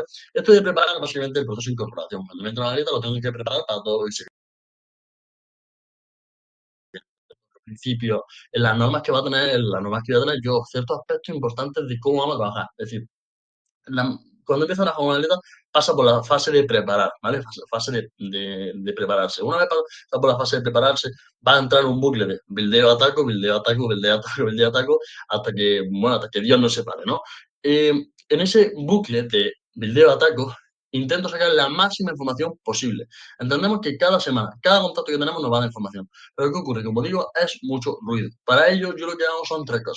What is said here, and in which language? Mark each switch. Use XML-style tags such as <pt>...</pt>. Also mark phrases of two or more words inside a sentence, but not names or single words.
<es>Esto de preparar básicamente el proceso de incorporación. Cuando me entra un atleta lo tengo que preparar para todo lo que se principio, en las normas que va a tener, en las normas que voy a tener yo, ciertos aspectos importantes de cómo vamos a trabajar. Es decir, cuando empieza una jornaleta pasa por la fase de preparar, ¿vale? Fase de prepararse. Una vez pasa por la fase de prepararse, va a entrar un bucle de buildeo, ataco, buildeo, ataco, buildeo, ataco, buildeo, ataco, hasta que Dios no se pare, ¿no? En ese bucle de buildeo, ataco, intento sacar la máxima información posible. Entendemos que cada semana, cada contacto que tenemos nos va a dar información. Pero ¿qué ocurre? Como digo, es mucho ruido. Para ello, yo lo que hago son 3 cosas.</es>